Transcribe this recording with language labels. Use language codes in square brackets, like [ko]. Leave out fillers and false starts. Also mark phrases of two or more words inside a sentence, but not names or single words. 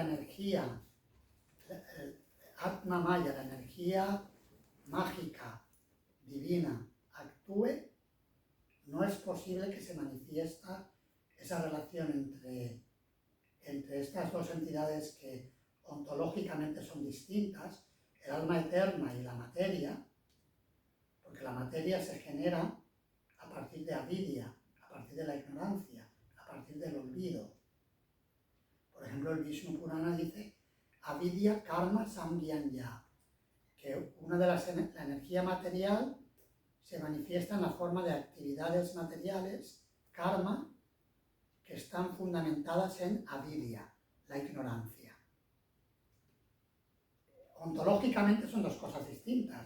[es] energía, el Atma Maya, la energía mágica, divina, actúe, no es posible que se manifiesta esa relación entre estas dos entidades que ontológicamente son distintas, el alma eterna y la materia, porque la materia se genera a partir de avidya, a partir de la ignorancia, a partir del olvido. Por ejemplo, el Vishnu Purana dice [sa] अविद्या कर्म संज्ञान्या, [es] que la energía material se manifiesta en la forma de actividades materiales, karma, que están fundamentadas en avidya, la ignorancia. Ontológicamente son dos cosas distintas.